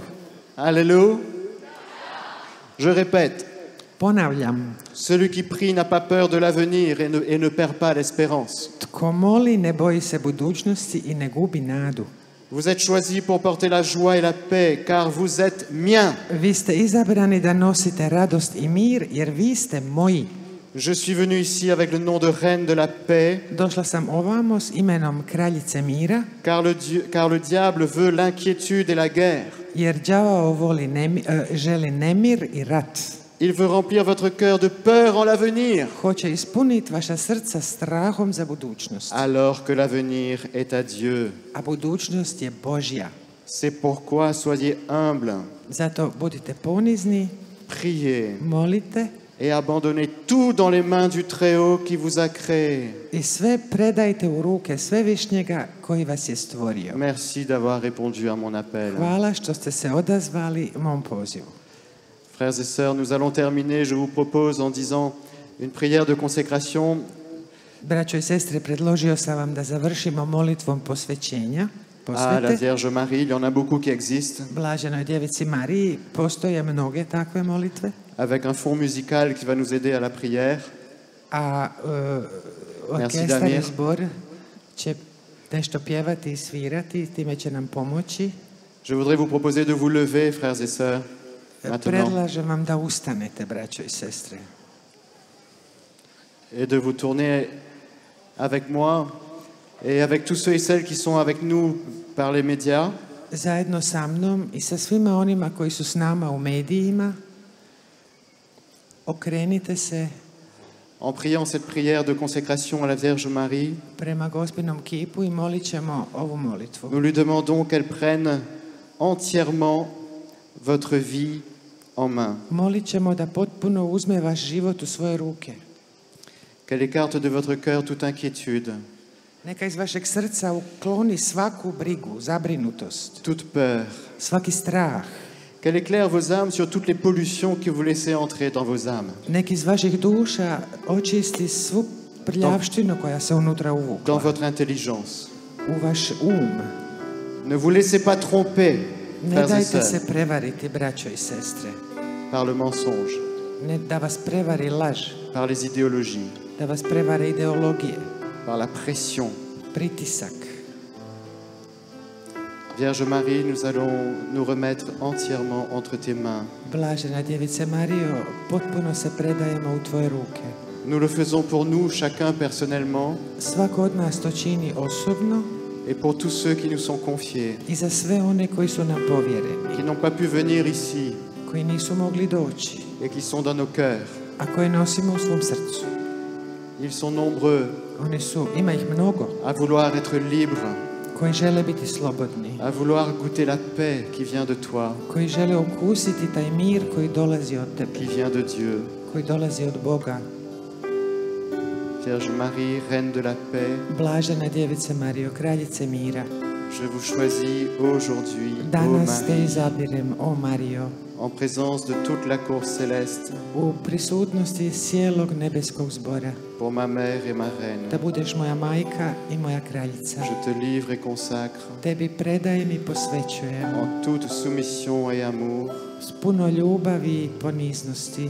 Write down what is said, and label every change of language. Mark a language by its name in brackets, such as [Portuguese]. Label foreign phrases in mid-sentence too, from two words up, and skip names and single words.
[French] Alléluia. Je répète, [Croatian] Ponavljam, [French] celui qui prie n'a pas peur de l'avenir et ne perd pas l'espérance. [Croatian] tko moli ne boji se budućnosti i ne gubi nadu. [French] Vous êtes choisis pour porter la joie et la paix, car vous êtes miens. [Croatian] Vi ste izabrani da nosite radost i mir, jer vi ste moji. [French] Je suis venu ici avec le nom de reine de la paix, [Croatian] Došla sam ovamo s imenom kraljice mira, [French] car le diable veut l'inquiétude et la guerre. [Croatian] jer đavao želi nemir i rat. [French] Il veut remplir votre cœur de peur en l'avenir, [Croatian] Hoće ispuniti vaša srca strahom za budućnost. [French] alors que l'avenir est à Dieu. [Croatian] A budućnost je Božja. [French] C'est pourquoi soyez humbles, [Croatian] Zato budite ponizni, [French] priez [Croatian] molite [French] et abandonnez tout dans les mains du Très-Haut qui vous a créé. [Croatian] i sve predajte u ruke Svevišnjega koji vas je stvorio. [French] Merci d'avoir répondu à mon appel. [Croatian] Hvala što ste se odazvali mom pozivu. [French] Frères et sœurs, nous allons terminer, je vous propose, en disant une prière de consécration. [Croatian] Braćo i sestre, predložio sam vam da završimo molitvom posvećenja, [French] À la [Croatian] posvete. [French] Vierge Marie, il y en a beaucoup qui existent, [Croatian] Blaženoj djevici Mariji postoje mnoge takve molitve, [French] avec un fond musical qui va nous aider à la prière. [Croatian] a [French] Merci, [Croatian] orkestar Damir. i zbor će nešto pjevati i svirati, time će nam pomoći. [French] Je voudrais vous proposer de vous lever, frères et sœurs, maintenant, [Croatian] Predlažem vam da ustanete, braćo i sestre, [French] et de vous tourner avec moi et avec tous ceux et celles qui sont avec nous par les médias, [Croatian] zajedno sa mnom i sa svima onima koji su s nama u medijima. Okrenite se [French] en priant cette prière de consécration à la Vierge Marie. [Croatian] prema Gospinom kipu i molit ćemo ovu molitvu. [French] Nous lui demandons qu'elle prenne entièrement votre vie en main, [Croatian] Molit ćemo da potpuno uzme vaš život u svoje ruke. [French] qu'elle écarte de votre cœur toute inquiétude, [Croatian] Neka iz vašeg srca ukloni svaku brigu, zabrinutost, [French] toute peur, [Croatian] svaki strah. [French] qu'elle éclaire vos âmes sur toutes les pollutions que vous laissez entrer dans vos âmes, [Croatian] Nek iz vaših duša očisti svu prljavštinu koja se unutra [French] dans [Croatian] uvukla [French] votre intelligence. [Croatian] u vaš um. [French] Ne vous laissez pas tromper [Croatian] Ne [French] frères et [Croatian] dajte [French] sœurs, [Croatian] se prevariti, braćo i sestre. [French] par le mensonge, [Croatian] Ne da vas prevari laž, [French] par les idéologies, [Croatian] da vas prevare ideologije, [French] par la pression. [Croatian] pritisak. [French] Vierge Marie, nous allons nous remettre entièrement entre tes mains. [Croatian] Blažena djevice Marijo, potpuno se predajemo u tvoje ruke. [French] Nous le faisons pour nous, chacun personnellement, [Croatian] Svako od nas to čini osobno [French] et pour tous ceux qui nous sont confiés, [Croatian] i za sve one koji su nam povjereni, [French] qui n'ont pas pu venir ici [Croatian] koji nisu mogli doći, [French] et qui sont dans nos cœurs. [Croatian] a koje nosimo u svom srcu. [French] Ils sont nombreux [Croatian] Ima ih mnogo, [French] à vouloir être libres, [Croatian] koji žele biti slobodni, [French] à vouloir goûter la paix qui vient de toi, [Croatian] koji žele okusiti taj mir koji dolazi od tebe, [French] qui vient de Dieu. [Croatian] koji dolazi od Boga. [French] Vierge Marie, Reine de la paix, [Croatian] Blažena djevice Marijo, kraljice mira, [French] je vous choisis aujourd'hui, ô [Croatian] danas te [French] Marie, [Croatian] izabirem, o Marijo, [French] en présence de toute la cour céleste, [Croatian] u prisutnosti cijelog nebeskog zbora, [French] pour ma mère et ma reine. [Croatian] da budeš moja majka i moja kraljica. [French] Je te livre et consacre [Croatian] Tebi predajem i posvećujem [French] en toute soumission et amour [Croatian] s puno ljubavi i poniznosti